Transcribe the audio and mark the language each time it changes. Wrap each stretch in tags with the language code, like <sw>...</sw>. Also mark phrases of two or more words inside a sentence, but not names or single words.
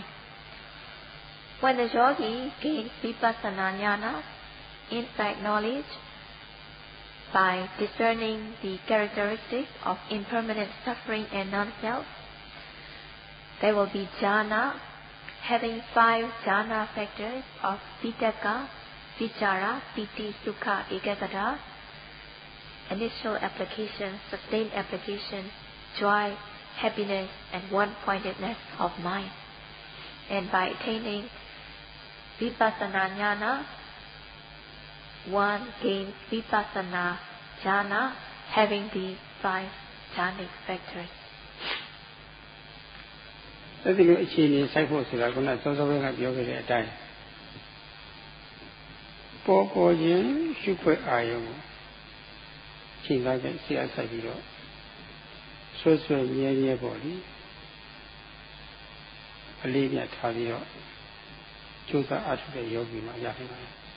<en>When the yogi gains</en> <pi>Vipassana jnana,</pi> <en>insight knowledge, by discerning the characteristics of impermanent suffering and non-self, there will be jhana, having 5 jhana factors of</en> <pi>vitakka, vichara, piti, sukha, ekaggata,</pi> <en>initial application, sustained application, joy, happiness, and one-pointedness of mind. And by attaining</en> <pi>Vipassana jnana,</pi> <en>one gains</en> <pi>Vipassana jhana,</pi> <en>having these 5 jhanic factors.</en> <my>အဲဒီလိုအခြေအနေစိုက်ဖို့ဆိုတာကစောစောကပြောခဲ့တဲ့အတိုင်းပေါ်ခြင်းရှုခွက်အာယုံကိုချိန်သားတဲ့ဆရာဆိုင်ပြီးတော့ဆွဲမြဲပေါ့လေအလေးမြတ်ထားပြီးတော့ကြိုးစားအားထုတ်တဲ့ယောဂီမှာရနိုင်ပါတယ်</my>